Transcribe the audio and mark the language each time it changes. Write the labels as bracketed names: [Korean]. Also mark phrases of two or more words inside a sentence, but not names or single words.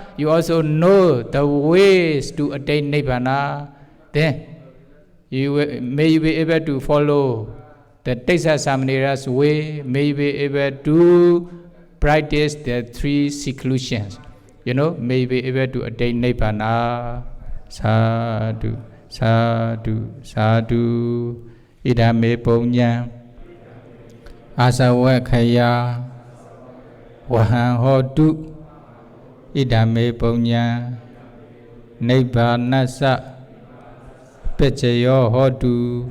[English] You also know the ways to attain Nibbana. Then may you be able to follow the Tissa Samanera's way. May you be able to practice the 3 seclusions. May you be able to attain Nibbana. [Pali] Sadhu, sadhu, sadhu. Idame punya. Asawakaya. Wahan hodu. Idame punya. Nibbanasa. Pechayo hodu.